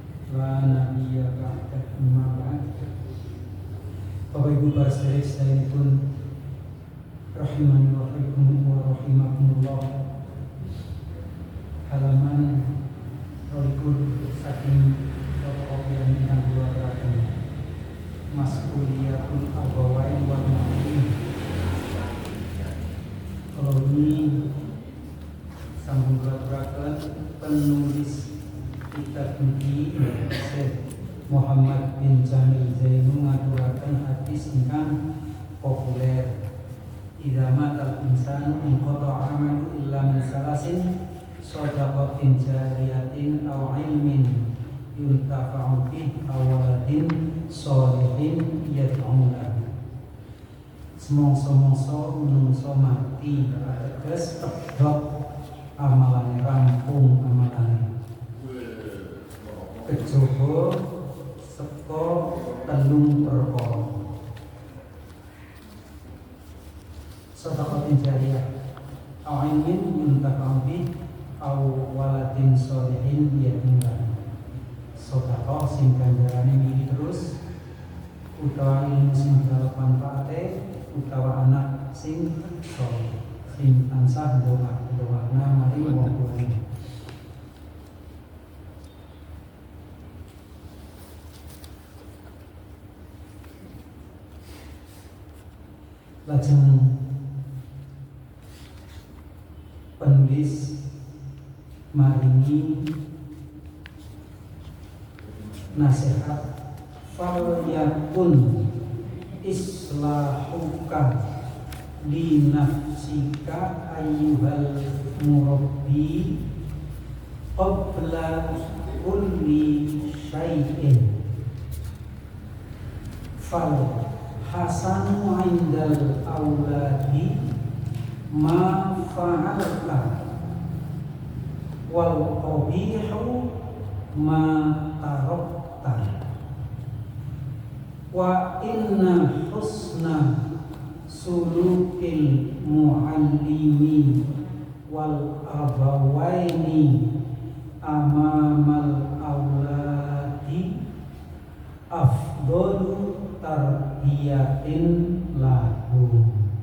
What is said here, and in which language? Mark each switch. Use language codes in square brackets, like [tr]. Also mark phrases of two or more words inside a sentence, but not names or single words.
[ar] لا نبي بعد أما بعد. [jv] Bapak Ibu para saudara pun [ar] رحمني ورحمكم الله. [jv] Halaman rolikul saking fotokopian yang dikeluarkan Mas'uliyatul Abawain wal Ma'in. Kalau ini sambung gerak-gerakan penulis kitab niki Syekh Muhammad bin Jamil Zainu ngaturaken hadis ingkang populer. [ar] إذا مات الإنسان انقطع عمله إلا من ثلاث صدقة جارية أو علم ينتفع به أو ولد صالح يدعو له. [jv] Semongso-mongso menungso mati ateges pedhot amalane, rampung amalane, kejaba seka telung perkara. [ar] صدقة جارية أو علم ينتفع به أو ولد صالح يدعو له. [jv] Sedekah sing ganjarane mili terus, utawa ilmu sing dalem manfaate, utawa anak sing saleh sing tansah doa-doana maring wong tuane. Lajeng penulis maringi nasihat, [ar] فليكن إصلاحك لنفسك أيها المربي قبل كل شيء. فالحسن عند الأولاد ما فعلت والقبيح ما تركت. وإن حسن سلوك المعلم والأبوين أمام الأولاد أفضل تربية لهم.